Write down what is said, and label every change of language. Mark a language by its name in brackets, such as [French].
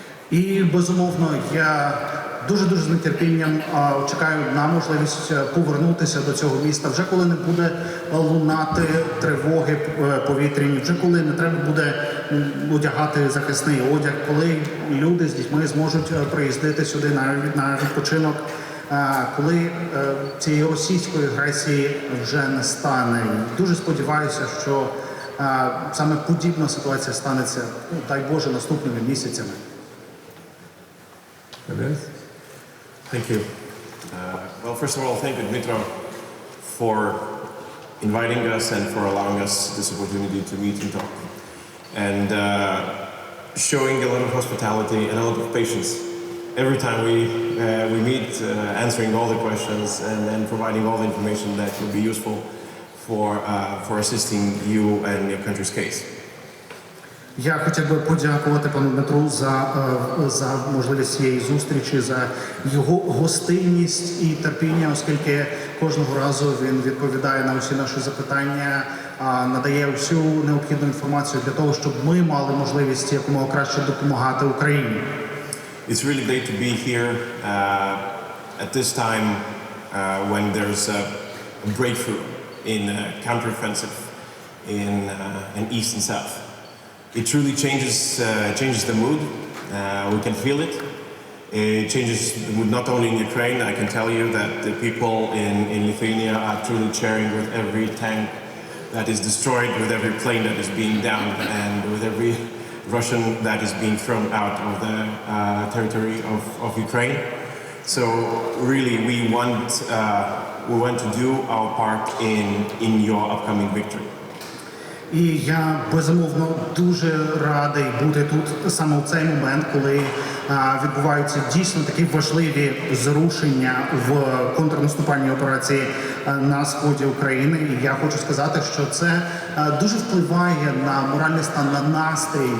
[Ukrainian] І, безумовно, я дуже з нетерпінням чекаю на можливість повернутися до цього міста, вже коли не буде лунати тривоги повітряні, вже коли не треба буде одягати захисний одяг, коли люди з дітьми зможуть приїздити сюди на відпочинок, коли цієї російської агресії вже не стане. Дуже сподіваюся, що саме подібна ситуація станеться, дай Боже, наступними місяцями. [English] Thank you. Well, first of all, thank you, Dmytro, for inviting us and for allowing us this opportunity to meet and talk. And showing a lot of hospitality and a lot of patience. Every time we meet, answering all the questions and providing all the information that will be useful for assisting you and your country's case. [Ukrainian] Я хотів би подякувати пану Дмитру за можливість цієї зустрічі, за його гостинність і терпіння, оскільки кожного разу він відповідає на усі наші запитання, надає всю необхідну інформацію для того, щоб ми мали можливість якомога краще допомагати Україні. [English] It's really great to be here at this time when there's a breakthrough in counteroffensive in East and South. It truly changes the mood. We can feel it. It changes the mood not only in Ukraine. I can tell you that the people in Lithuania are truly cheering with every tank that is destroyed, with every plane that is being downed, and with every Russian that is being thrown out of the territory of Ukraine. So really, we want to do our part in your upcoming victory. [Ukrainian] І я, безумовно, дуже радий бути тут саме у цей момент, коли відбуваються дійсно такі важливі зрушення в контрнаступальній операції на сході України. І я хочу сказати, що це дуже впливає на моральний стан, на настрій.